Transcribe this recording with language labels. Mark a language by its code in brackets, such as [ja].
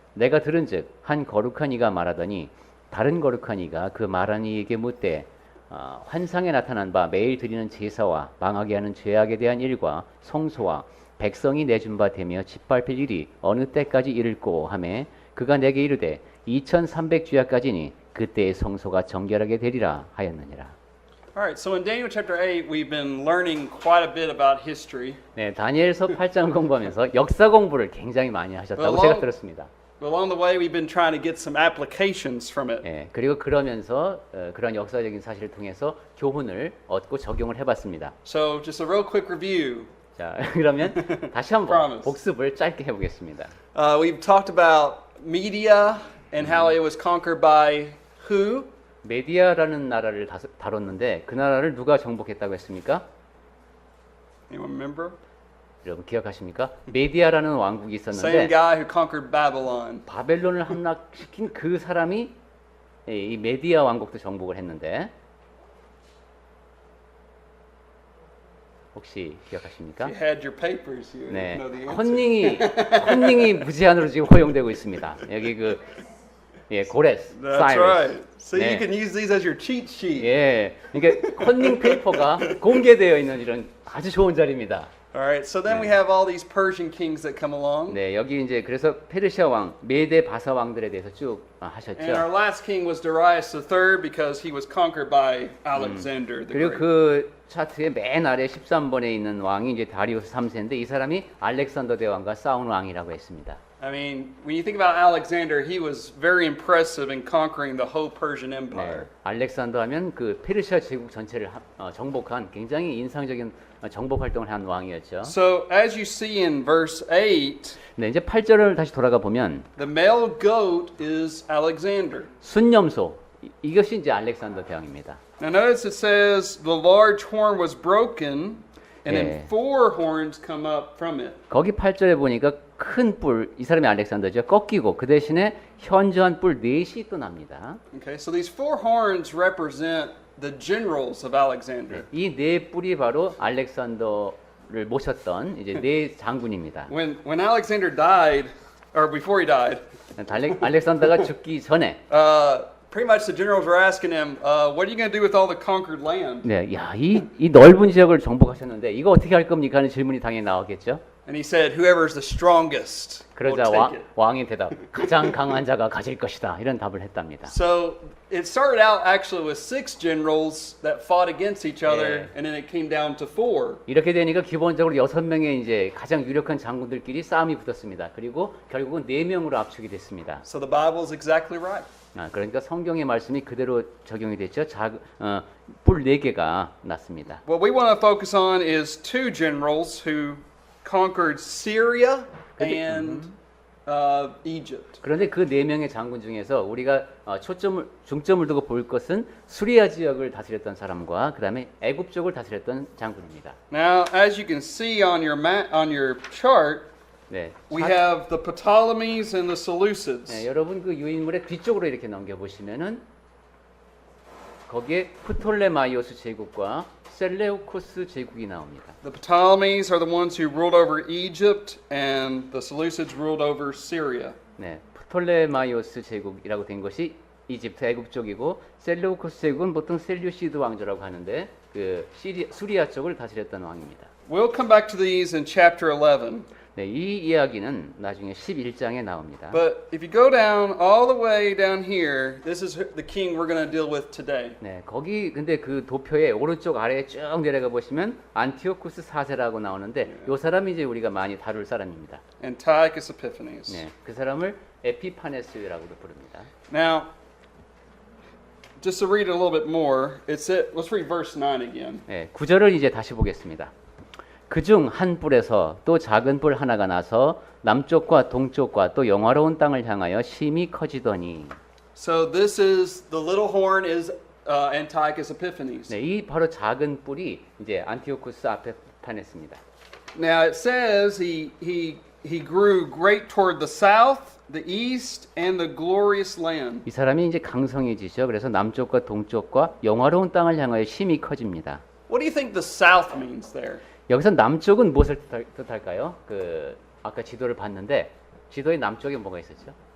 [ko] 내가 들은즉 한 거룩한 이가 말하더니 다른 거룩한 이가 그 말한 이에게 묻되 환상에 나타난 바 매일 드리는 제사와 망하게 하는 죄악에 대한 일과 성소와 백성이 내준 바 되며 짓밟힐 일이 어느 때까지 이를꼬 하매 그가 내게 이르되 2300주야까지니 그때의 성소가 정결하게 되리라 하였느니라. [en] All right, so in Daniel chapter 8 we've been learning quite a bit about history. [ko] 네, 다니엘서 8장 공부하면서 역사 공부를 굉장히 많이 하셨다고 제가 들었습니다. [en] Along the way we've been trying to get some applications from it. [ko] 네, 그리고 그러면서 그런 역사적인 사실을 통해서 교훈을 얻고 적용을 해봤습니다. [en] So just a real quick review. [ko] 자, 그러면 다시 한번 복습을 짧게 해보겠습니다. [en] We've talked about Media and how it was conquered by who? [ko] 메디아라는 나라를 다뤘는데 그 나라를 누가 정복했다고 했습니까? [en] Anyone remember? [ko] 여러분 기억하십니까? 메디아라는 왕국이 [en] Same [ko] 있었는데 [en] guy who conquered Babylon. [ko] 바벨론을 함락시킨 그 사람이 이 메디아 왕국도 정복을 했는데 혹시 기억하십니까? [en] If you had your papers, you would [ko] 네, [en] know the answer. [ko] 컨닝이 무제한으로 지금 허용되고 있습니다. 여기 그 고레스, [en] That's [ko] 사이러스. [en] right. So [ko] 네. [en] you can use these as your cheat sheet. [ko] 예, 그러니까 컨닝 페이퍼가 공개되어 있는 이런 아주 좋은 자리입니다. [en] All right. So then we have all these Persian kings that come along. [ko] 네, 여기 이제 그래서 페르시아 왕, 메데 바사 왕들에 대해서 쭉 [en] And our [ko] 하셨죠. [en] last king was Darius III because he was conquered by Alexander the [ko] 그리고 [en] Great. [ko] 그 차트의 맨 아래 13번에 있는 왕이 이제 다리우스 3세인데 이 사람이 알렉산더 대왕과 싸운 왕이라고 했습니다. [en] I mean, when you think about Alexander, he was very impressive in conquering the whole Persian [ko] 네, [en] Empire. [ko] 알렉산더 하면 그 페르시아 제국 전체를 정복한 굉장히 인상적인 정복 활동을 한 왕이었죠. [en] So as you see in verse 8, [ko] 네, 이제 8절을 다시 돌아가 보면 [en] the male goat is Alexander. [ko] 순념소 이것이 이제 알렉산더 대왕입니다. [en] Now notice it says the large horn was broken and [ko] 예. [en] then 4 horns come up from it. [ko] 거기 8절에 보니까 큰 뿔, 이 사람이 알렉산더죠. 꺾이고 그 대신에 현저한 뿔 넷이 또 납니다. [en] Okay, so these 4 horns represent the generals of Alexander. [ko] 이 네 뿔이 바로 알렉산더를 모셨던 이제 네 장군입니다. [en] When Alexander died, or before he died, [ko] 알렉산더가 죽기 전에 [en] pretty much the generals were asking him, what are you going to do with all the conquered land? [ko] 네, 야, 이 넓은 지역을 정복하셨는데 이거 어떻게 할 겁니까 하는 질문이 당연히 나오겠죠. [en] And he said, whoever's the strongest will [ko] 그러자 [en] take it. [ko] 왕의 대답, 가장 강한 자가 가질 것이다. 이런 답을 했답니다. [en] So it started out actually with 6 generals that fought against each other, Yeah. and then it came down to 4. [ko] 이렇게 되니까 기본적으로 6명의 이제 가장 유력한 장군들끼리 싸움이 붙었습니다. 그리고 결국은 4명으로 압축이 됐습니다. [en] So the Bible is exactly right. [ko] 그러니까 성경의 말씀이 그대로 적용이 됐죠. 뿔 4개가 났습니다. [en] What we want to focus on is 2 generals who conquered Syria and Egypt. [ko] 그런데 그 4명의 장군 중에서 우리가 중점을 두고 볼 것은 수리아 지역을 다스렸던 사람과 그다음에 애굽 쪽을 다스렸던 장군입니다. [en] Now, as you can see on your chart, [ko] 네. [en] we have the Ptolemies and the Seleucids. [ko] 네, 여러분 그 유인물의 뒤쪽으로 이렇게 넘겨 보시면은 거기에 프톨레마이오스 제국과 셀레우코스 제국이 나옵니다. [en] The Ptolemies are the ones who ruled over Egypt, and the Seleucids ruled over Syria. [ko] 네, 프톨레마이오스 제국이라고 된 것이 이집트 애굽 쪽이고 셀레우코스 제국은 보통 셀류시드 왕조라고 하는데 그 수리아 쪽을 다스렸던 왕입니다. [en] We'll come back to these in chapter 11. [ko] 네, 이 이야기는 나중에 11장에 나옵니다. [en] But if you go down all the way down here, this is the king we're going to deal with today. [ko] 네, 거기 근데 그 도표의 오른쪽 아래에 쭉 내려가 보시면 안티오쿠스 4세라고 나오는데 이 사람이 이제 우리가 많이 다룰 사람입니다. [en] Antiochus Epiphanes. [ko] 네, 그 사람을 에피파네스라고도 부릅니다. [en] Now, just to read it a little bit more, let's read verse 9 again. [ko] 네, 9절을 이제 다시 보겠습니다. 그중 한 뿔에서 또 작은 뿔 하나가 나서 남쪽과 동쪽과 또 영화로운 땅을 향하여 심히 커지더니. [en] So this is the little horn is Antiochus Epiphanes. [ko] 네, 이 바로 작은 뿔이 이제 안티오쿠스 에피파네스입니다. [en] Now it says he grew great toward the south, the east, and the glorious land. [ko] 이 사람이 이제 강성해지죠. 그래서 남쪽과 동쪽과 영화로운 땅을 향하여 심히 커집니다. [en] What do you think the south means there? [ko] 여기서 남쪽은 무엇을 뜻할까요? 그 아까 지도를 봤는데 지도의 남쪽에 뭐가 있었죠?